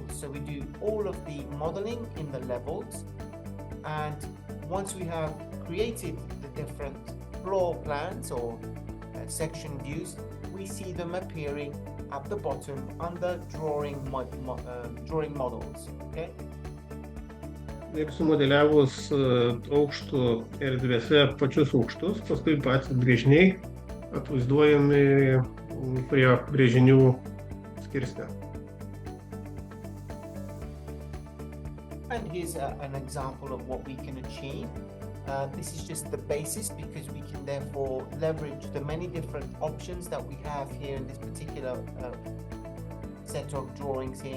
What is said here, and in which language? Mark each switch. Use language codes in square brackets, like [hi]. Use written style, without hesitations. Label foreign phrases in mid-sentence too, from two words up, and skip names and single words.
[en] So we do all of the modeling in the levels, and once we have created the different floor plans or section views, we see them appearing at the bottom under drawing models. Okay. [lt] Ir sumodeliavus aukštų erdvėse pačius aukštus, paskui patys brėžiniai atvaizduojami prie brėžinių skirsnio. [en] And here's an example of what we can achieve. This is just the basis because we can therefore leverage the many different options that we have here in this particular set of drawings here.